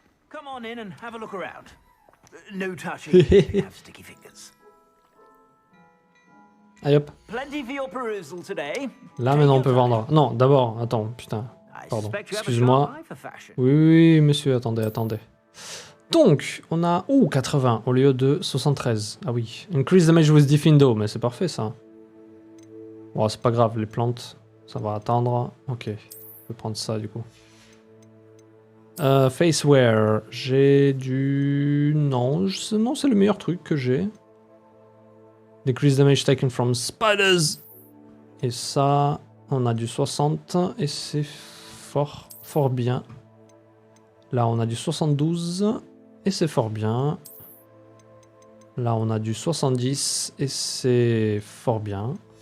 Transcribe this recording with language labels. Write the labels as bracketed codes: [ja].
[en] Come on in and have a look around. No touching. You have sticky fingers. [fr] Allez hop. [en] Plenty for your perusal today. [fr] Là maintenant on peut vendre. Non, d'abord, attends, putain. Pardon, excuse-moi. Oui, oui, monsieur, attendez, attendez. Donc, on a... Oh, 80 au lieu de 73. Ah oui. [en] Increase damage with Diffindo, [fr] mais c'est parfait ça. Bon, c'est pas grave, les plantes, ça va attendre. Ok, je vais prendre ça du coup. Face wear, j'ai du... Non, non, c'est le meilleur truc que j'ai. [en] Decrease damage taken from spiders. [fr] Et ça, on a du 60 et c'est fort bien. Là, on a du 72 et c'est fort bien. Là, on a du 70 et c'est fort bien.